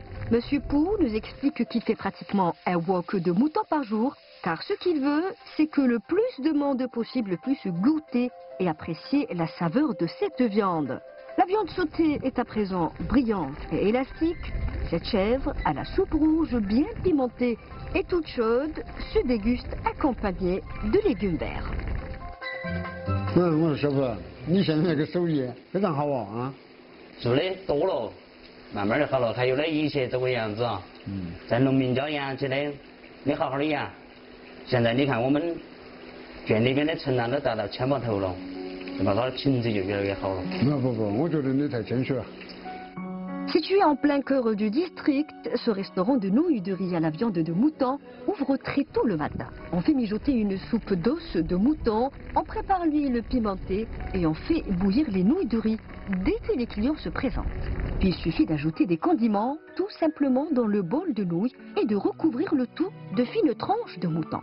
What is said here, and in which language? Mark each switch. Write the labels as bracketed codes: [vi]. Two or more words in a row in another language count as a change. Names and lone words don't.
[fr] Monsieur Pou nous explique qu'il fait pratiquement un wok de mouton par jour, car ce qu'il veut, c'est que le plus de monde possible puisse goûter et apprécier la saveur de cette viande. La viande sautée est à présent brillante et élastique. Cette chèvre à la soupe rouge bien pimentée et toute chaude se déguste accompagnée de légumes verts. [zh] 我说师傅，你现在这个手艺非常好啊！做的多了，慢慢的好了，还有那以前这个样子啊，在农民家养起来没好好的养，现在你看我们圈里边的存量都达到1000把头了，对吧？它的品质就越来越好了。不，我觉得你太谦虚了。 [fr] Situé en plein cœur du district, ce restaurant de nouilles de riz à la viande de mouton ouvre très tôt le matin. On fait mijoter une soupe d'os de mouton, on prépare l'huile pimentée et on fait bouillir les nouilles de riz dès que les clients se présentent. Puis il suffit d'ajouter des condiments tout simplement dans le bol de nouilles et de recouvrir le tout de fines tranches de mouton.